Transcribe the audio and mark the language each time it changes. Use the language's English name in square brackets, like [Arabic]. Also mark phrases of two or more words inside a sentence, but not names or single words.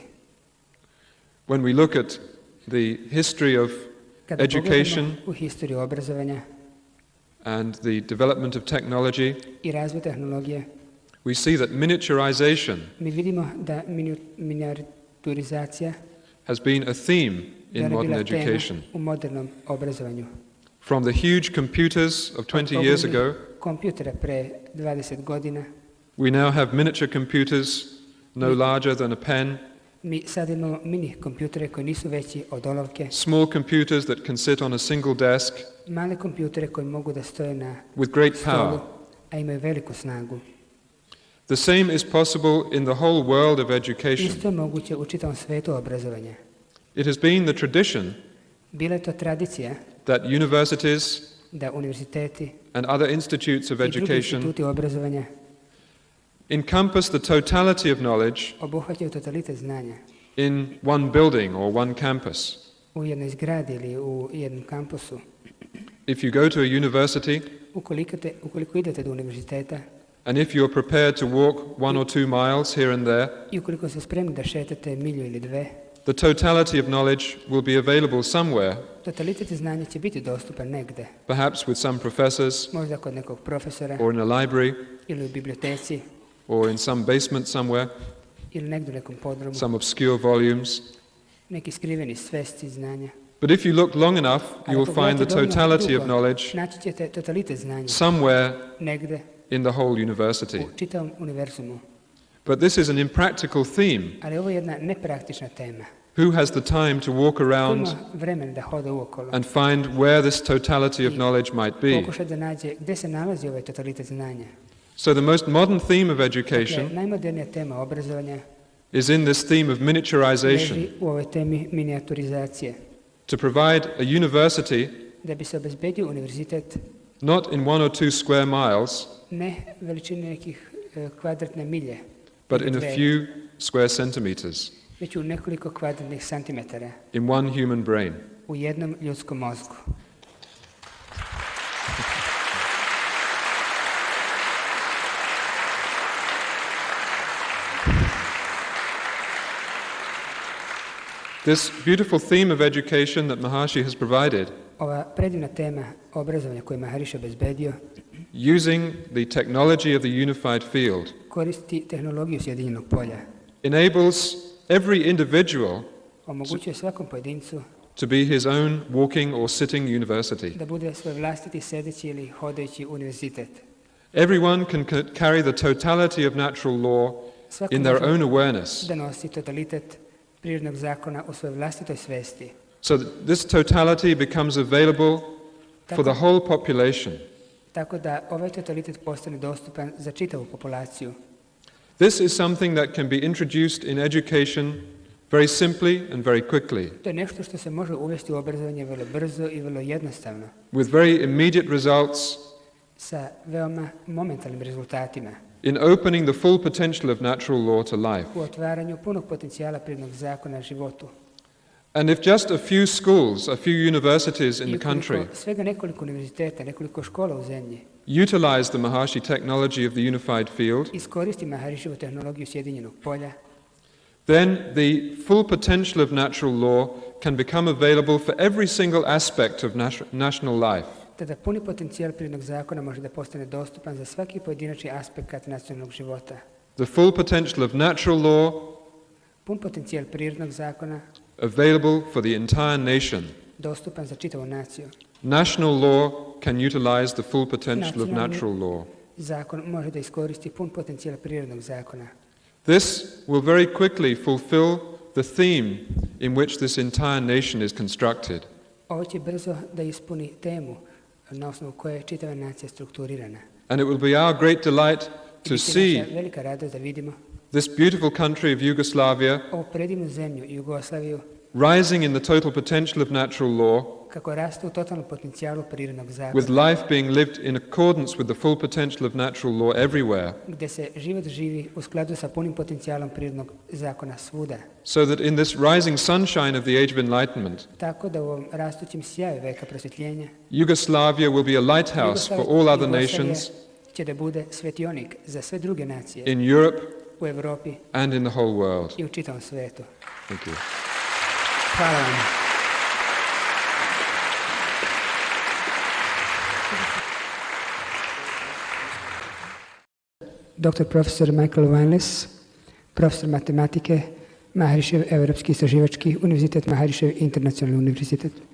[English] When we look at the history of [Serbian] Kada [English] education [Serbian] pogledamo u historiju obrazovanja [English] and the development of technology, [Serbian] i razvoj tehnologije, [English] we see that miniaturization [Serbian] mi vidimo da miniaturizacija [English] has been a theme in [Serbian] je [English] modern [Serbian] bila tema [English] education. [Serbian] u modernom obrazovanju. [English] From the huge computers of 20 years ago, [Serbian] Kompjutere pre 20 godina, [English] we now have miniature computers no larger than a pen, [Serbian] Mi sad imamo mini kompjutere koji nisu veći od olovke, [English] small computers that can sit on a single desk [Serbian] male kompjutere koji mogu da stoje na [English] with great [Serbian] stolu, [English] power. [Serbian] a imaju veliku snagu. [English] The same is possible in the whole world of education. [Serbian] Isto je moguće u čitavom svetu obrazovanja. [English] It has been the tradition [Serbian] Bila je to tradicija [English] that universities [Serbian] da univerziteti [English] and other institutes of [Serbian] i drugi [English] education [Serbian] instituti obrazovanja [English] encompass the totality of knowledge [Serbian] obuhvaćaju totalitet znanja [English] in one building or one campus. [Serbian] u jednoj zgradi ili u jednom kampusu. [English] If you go to a university [Serbian] Ukoliko idete do univerziteta [English] and if you're prepared to walk 1 or 2 miles here and there, [Serbian] i ukoliko ste spremni da šetate milju ili dve, [English] the totality of knowledge will be available somewhere, [Serbian] totalitet znanja će biti dostupan negde, [English] perhaps with some professors [Serbian] možda kod nekog profesora [English] or in a library [Serbian] ili u biblioteci [English] or in some basement somewhere, [Serbian] ili negdje u nekom podrumu, [English] some obscure volumes. [Serbian] neki skriveni svesci znanja. [English] But if you look long enough, you will find the totality of knowledge [Serbian] Naći ćete totalitet znanja [English] somewhere [Serbian] negde [English] in the whole university. [Serbian] u čitavom univerzumu. [English] But this is an impractical theme. [Serbian] Ali ovo je jedna nepraktična tema. [English] Who has the time to walk [Serbian] Ko [English] around [Serbian] ima vremena da hoda uokolo [English] and find where this totality of knowledge might be? [Serbian] pokuša da nađe gdje se nalazi ovaj totalitet znanja. [English] So the most modern theme of [Serbian] Dakle, [English] education [Serbian] najmodernija tema obrazovanja [English] is in this theme of miniaturization, [Serbian] leži u ovoj temi minijaturizacije. [English] to provide a university [Serbian] Da bi se obezbedio univerzitet [English] not in 1 or 2 square miles, [Serbian] ne veličine nekih kvadratne milje, [English] but in a few square centimeters, [Serbian] već u nekoliko kvadratnih santimetara [English] in one human brain. [Serbian] u jednom ljudskom mozgu. [English] This beautiful theme of education that Mahariši has provided, [Serbian] Ova predivna tema obrazovanja koju je Mahariši obezbedio, [English] using the technology of the unified field, [Serbian] koristi tehnologiju sjedinjenog polja, [English] enables every individual [Serbian] omogućuje svakom pojedincu [English] to be his own walking or sitting university. [Serbian] da bude svoj vlastiti sedeći ili hodajući univerzitet. [English] Everyone can carry the totality of natural law [Serbian] Svako [English] in their [Serbian] može [English] own awareness. [Serbian] da nosi totalitet prirodnog zakona u svojoj vlastitoj svesti. [English] So that this totality becomes available for the whole population. [Serbian] Tako da ovaj totalitet postane dostupan za čitavu populaciju. [English] This is something that can be introduced in education very simply and very quickly, [Serbian] To je nešto što se može uvesti u obrazovanje vrlo brzo i vrlo jednostavno, [English] with very immediate results [Serbian] sa veoma momentalnim rezultatima, [English] in opening the full potential of natural law to life. [Serbian] u otvaranju punog potencijala prirodnog zakona životu. [English] And if just a few schools, a few universities in [Serbian] I [English] the country [Serbian] ukoliko svega nekoliko univerziteta, nekoliko škola u zemlji [English] utilize the Mahariši technology of the unified field, [Serbian] iskoristi Mahariševu tehnologiju sjedinjenog polja, [English] then the full potential of natural law can become available for every single aspect of national life. [Serbian] tada puni potencijal prirodnog zakona može da postane dostupan za svaki pojedinačni aspekt nacionalnog života. [English] The full potential of natural law [Serbian] Pun potencijal prirodnog zakona [English] available for the entire nation. [Serbian] dostupan za čitavu naciju. [English] National law can utilize the full potential of natural law. [Serbian] Zakon može da iskoristi pun potencijal prirodnog zakona. [English] This will very quickly fulfill the theme in which this entire nation is constructed. [Serbian] Ovo će brzo da ispuni temu na osnovu koje je čitava nacija strukturirana. [English] And it will be our great delight to [Serbian] Biće [English] see [Serbian] naša velika radost da vidimo [English] this beautiful country of Yugoslavia [Serbian] ovu predivnu zemlju, Jugoslaviju, [English] rising in the total potential of natural law, [Serbian] kako raste u totalnom potencijalu prirodnog zakona, [English] with life being lived in accordance with the full potential of natural law everywhere, [Serbian] gdje se život živi u skladu sa punim potencijalom prirodnog zakona svuda. [English] so that in this rising sunshine of the age of enlightenment, [Serbian] Tako da u ovom rastućem sjaju veka prosvetljenja [English] Yugoslavia will be a lighthouse for all other [Serbian] Jugoslavija [English] nations [Serbian] će da bude svetionik za sve druge nacije [English] in Europe [Serbian] u Evropi [English] and in the whole world. [Serbian] i u čitavom svetu. [English] Thank you. [Serbian] Hvala vam. Dr. profesor Michael Wineless, profesor matematike, Maharišev Evropski istraživački univerzitet, Maharišev internacionalni univerzitet.